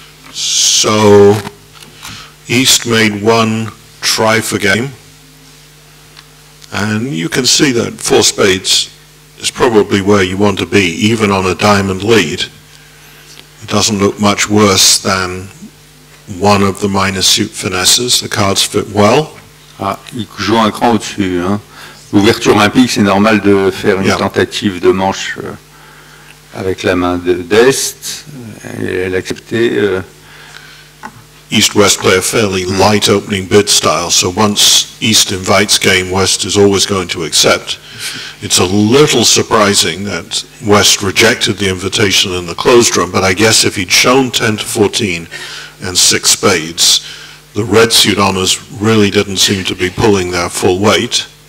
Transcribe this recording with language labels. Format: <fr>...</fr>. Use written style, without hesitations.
<en>So East made 1 try for game, and you can see that 4 spades is probably where you want to be, even on a diamond lead. It doesn't look much worse than one of the minor suit finesses. The cards fit well.</en> <fr>Ah, il joue un cran au-dessus. Hein. L'ouverture implique, c'est normal de faire une tentative de manche avec la main d'Est. Elle a accepté.</fr> <en>East-West play a fairly light opening bid style, so once East invites game, West is always going to accept. It's a little surprising that West rejected the invitation in the closed room, but I guess if he'd shown 10 to 14 and 6 spades, the red suit honors really didn't seem to be pulling their full weight.</en>